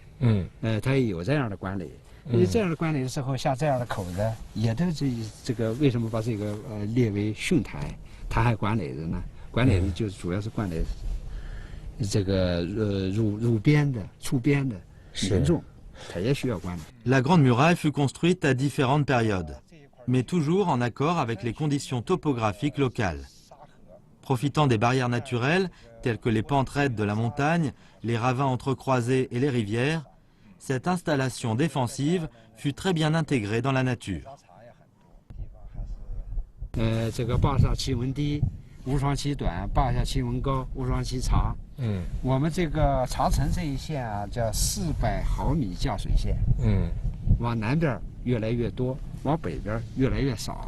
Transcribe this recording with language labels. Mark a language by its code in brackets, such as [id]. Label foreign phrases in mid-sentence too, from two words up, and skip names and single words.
[zh] 他也有这样的管理。因为这样的管理的时候，像这样的口子，也都这个为什么把这个列为训台？他还管理着呢，管理的就主要是管理这个入边的、出边的民众，他也需要管理。 [fr] La Grande Muraille fut construite à différentes périodes, mais toujours en accord avec les conditions topographiques locales. Profitant des barrières naturelles, telles que les pentes raides de la montagne, les ravins entrecroisés et les rivières, cette installation défensive fut très bien intégrée dans la nature. [zh] 这个坝上气温低，无霜期短；坝下气温高，无霜期长。我们这个长城这一线啊，叫400毫米降水线。往南边越来越多，往北边越来越少。